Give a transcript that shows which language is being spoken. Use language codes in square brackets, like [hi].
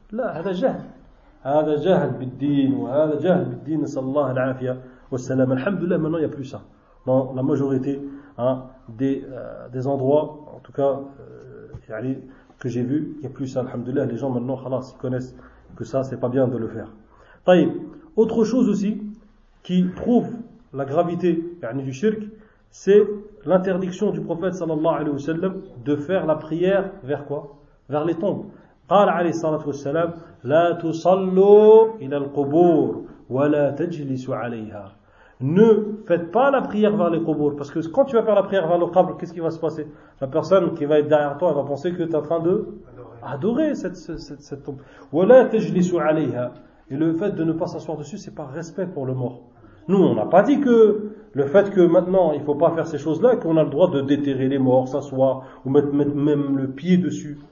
[ar] لا هذا جهل هذا جهل بالدين وهذا جهل بالدين صلى الله العافية والسلام الحمد لله [fr] maintenant il n'y a plus ça dans la majorité hein, des endroits en tout cas يعني, que j'ai vu il n'y a plus ça الحمد لله les gens maintenant خلاص ils connaissent que ça c'est pas bien de le faire طيب autre chose aussi qui prouve la gravité يعني, du shirk c'est l'interdiction du prophète صلى الله عليه وسلم de faire la prière vers quoi vers les tombes. [ar] قال عليه الصلاة والسلام لا تصلوا إلى القبور ولا تجلسوا عليها. [fr] Ne faites pas la prière vers les qubours, parce que quand tu vas faire la prière vers le qabr, qu'est-ce qui va se passer? La personne qui va être derrière toi, elle va penser que tu es en train de adorer cette tombe. [ar] ولا تجلسوا عليها. [fr] Et le fait de ne pas s'asseoir dessus, c'est par respect pour le mort. Nous, on n'a pas dit que le fait que maintenant il faut pas faire ces choses-là, qu'on a le droit de déterrer les morts, s'asseoir ou mettre même le pied dessus.